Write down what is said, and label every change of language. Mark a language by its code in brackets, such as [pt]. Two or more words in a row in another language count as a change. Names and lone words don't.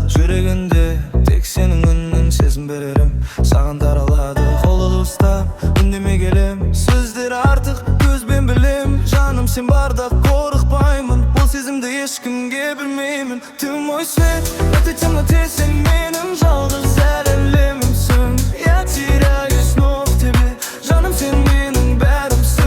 [kk] Жүрегінде тек сенің үнін сезім берерім, саған таралады. Қолды ұстап, үндеме келем, сөздер артық, көзбен білем. Жаным, сен барда қорықпаймын, бұл сезімді ешкімге білмеймін. [ru] Ты мой свет, в этой темноте [kk] сен менің жалғыз әлемімсің. [ru] Я теряюсь снова в тебе, [kk] жаным, сен менің бәрімсің.